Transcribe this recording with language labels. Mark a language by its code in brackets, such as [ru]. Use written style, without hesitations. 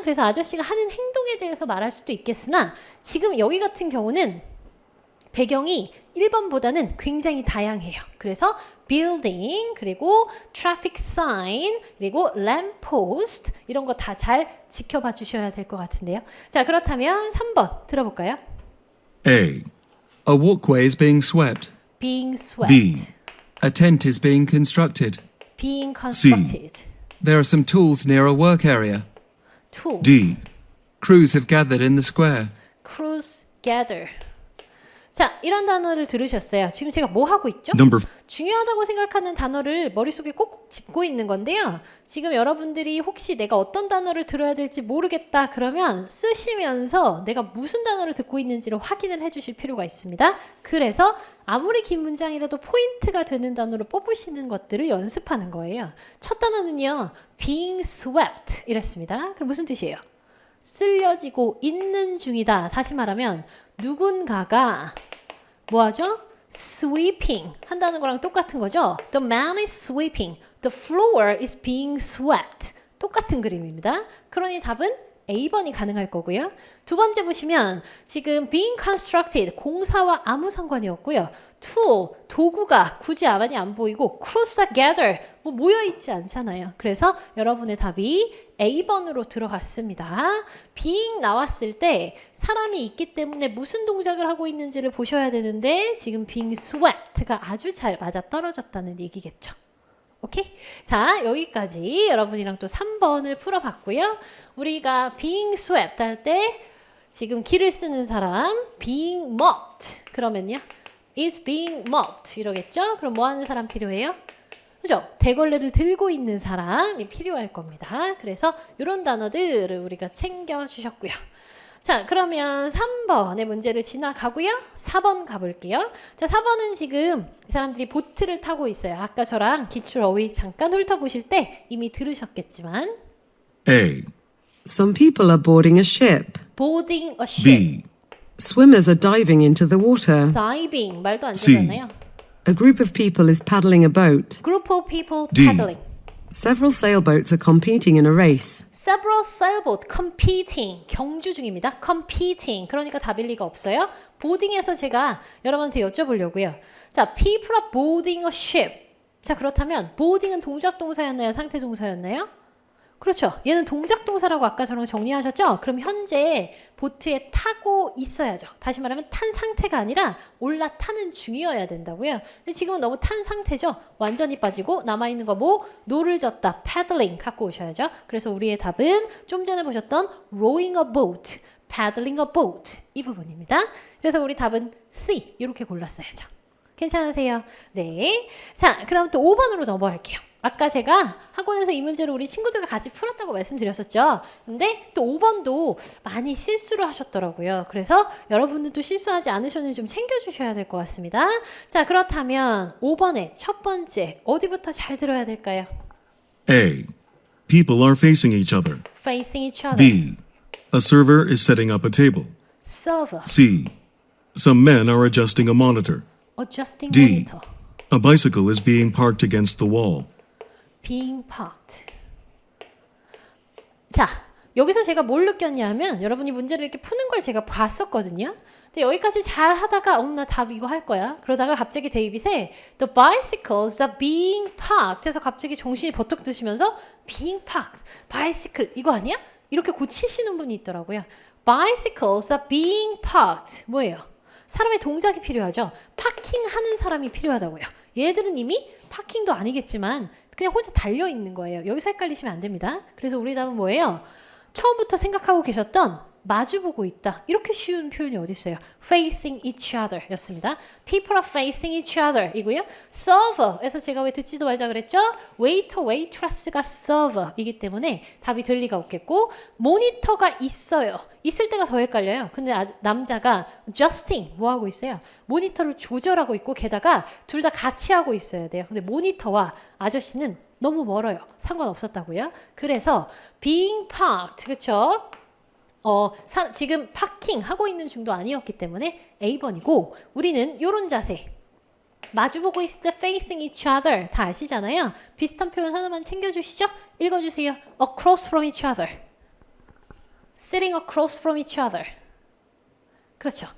[ko] 그래서 아저씨가 하는 행동에 대해서 말할 수도 있겠으나 지금 여기 같은 경우는 배경이 1번보다는 굉장히 다양해요. 그래서 building, 그리고 traffic sign, 그리고 lamp post 이런 거 다 잘 지켜봐 주셔야 될 것 같은데요. 자, 그렇다면 3번 들어볼까요? [en] A. A walkway is being swept. being swept, B. A tent is being constructed. being constructed, There are some tools near a work area. tools, D. Crews have gathered in the square. crews gather. [ko] 자, 이런 단어를 들으셨어요. 지금 제가 뭐 하고 있죠? [en] Number [ko] 중요하다고 생각하는 단어를 머릿속에 꼭꼭 짚고 있는 건데요. 지금 여러분들이 혹시 내가 어떤 단어를 들어야 될지 모르겠다 그러면 쓰시면서 내가 무슨 단어를 듣고 있는지를 확인을 해주실 필요가 있습니다. 그래서 아무리 긴 문장이라도 포인트가 되는 단어로 뽑으시는 것들을 연습하는 거예요. 첫 단어는요. [en] being swept [ko] 이랬습니다. 그럼 무슨 뜻이에요? 쓸려지고 있는 중이다. 다시 말하면 누군가가 뭐하죠? sweeping 한다는 거랑 똑같은 거죠. [en] The man is sweeping. The floor is being swept. [ko] 똑같은 그림입니다. 그러니 답은 A번이 가능할 거고요. 2번째 보시면 지금 [en] being constructed [ko] 공사와 아무 상관이 없고요. tool 도구가 굳이 많이 안 보이고 [en] crews are gather [ko] 뭐 모여 있지 않잖아요. 그래서 여러분의 답이 A번으로 들어갔습니다. being 나왔을 때 사람이 있기 때문에 무슨 동작을 하고 있는지를 보셔야 되는데 지금 [en] being swept, [ko] 가 아주 잘 맞아 떨어졌다는 얘기겠죠. 오케이? 자, 여기까지 여러분이랑 또 3번을 풀어봤고요. 우리가 [en] being swept [ko] 할 때 지금 길을 쓰는 사람 [en] being mopped [ko] 그러면요. [en] is being mopped [ko] 이러겠죠? 그럼 뭐 하는 사람 필요해요? 그죠? 대걸레를 들고 있는 사람이 필요할 겁니다. 그래서 이런 단어들을 우리가 챙겨주셨고요. 자, 그러면 3번의 문제를 지나가고요. 4번 가볼게요. 자, 4번은 지금 이 사람들이 보트를 타고 있어요. 아까 저랑 기출 어휘 잠깐 훑어보실 때 이미 들으셨겠지만 [en] A. Some people are boarding a ship. boarding a ship, B. Swimmers are diving into the water. [ko] diving 말도 안 [en] C. [ko] 되잖아요. [en] A group of people is paddling a boat. group of people D. paddling, Several sailboats are competing in a race. Several sailboat competing. [ko] 경주 중입니다. competing. 그러니까 답일 리가 없어요. 보딩에서 제가 여러분한테 여쭤보려고요. [en] 자, people are boarding a ship. [ko] 자, 그렇다면 boarding은 동작 동사였나요? 상태 동사였나요? 그렇죠. 얘는 동작 동사라고 아까 저랑 정리하셨죠? 그럼 현재 보트에 타고 있어야죠. 다시 말하면 탄 상태가 아니라 올라타는 중이어야 된다고요. 근데 지금은 너무 탄 상태죠. 완전히 빠지고 남아있는 거 뭐? 노를 젓다, paddling 갖고 오셔야죠. 그래서 우리의 답은 좀 전에 보셨던 [en] rowing a boat, paddling a boat [ko] 이 부분입니다. 그래서 우리 답은 C 이렇게 골랐어야죠. 괜찮으세요? 네. 자, 그럼 또 5번으로 넘어갈게요. 아까 제가 학원에서 이 문제를 우리 친구들과 같이 풀었다고 말씀드렸었죠. 근데 또 5번도 많이 실수를 하셨더라고요. 그래서 여러분들도 실수하지 않으셨는지 좀 챙겨주셔야 될 것 같습니다. 자, 그렇다면 5번의 첫 번째 어디부터 잘 들어야 될까요? [en] A. People are facing each other. Facing each other. B. A server is setting up a table. Server. C. Some men are adjusting a monitor. Adjusting D. monitor. A bicycle is being parked against the wall. Being parked. [ko] 자, 여기서 제가 뭘 느꼈냐면 여러분이 문제를 이렇게 푸는 걸 제가 봤었거든요. 근데 여기까지 잘 하다가 나 답 이거 할 거야. 그러다가 갑자기 데이빗에 [en] The bicycles are being parked [ko] 해서 갑자기 정신이 버쩍 드시면서 [en] being parked, bicycle [ko] 이거 아니야? 이렇게 고치시는 분이 있더라고요. [en] Bicycles are being parked [ko] 뭐예요? 사람의 동작이 필요하죠. 파킹하는 사람이 필요하다고요. 얘들은 이미 파킹도 아니겠지만 그냥 혼자 달려있는 거예요. 여기서 헷갈리시면 안 됩니다. 그래서 우리 답은 뭐예요? 처음부터 생각하고 계셨던 마주보고 있다. 이렇게 쉬운 표현이 어디 있어요? [en] Facing each other 였습니다. People are facing each other 이고요. [ko] Server에서 제가 왜 듣지도 말자 그랬죠? Waiter, waitress가 server이기 때문에 답이 될 리가 없겠고 모니터가 있어요. 있을 때가 더 헷갈려요. 근데 남자가 adjusting 뭐 하고 있어요? 모니터를 조절하고 있고 게다가 둘 다 같이 하고 있어야 돼요. 근데 모니터와 아저씨는 너무 멀어요. 상관없었다고요. 그래서 [en] being parked [ko] 그렇죠? 지금 파킹 하고 있는 중도 아니었기 때문에 A번이고 우리는 요런 자세 마주보고 있을 때 [en] facing each other [ko] 다 아시잖아요. 비슷한 표현 하나만 챙겨주시죠. 읽어주세요. [en] Across from each other Sitting across from each other [ko] 그렇죠.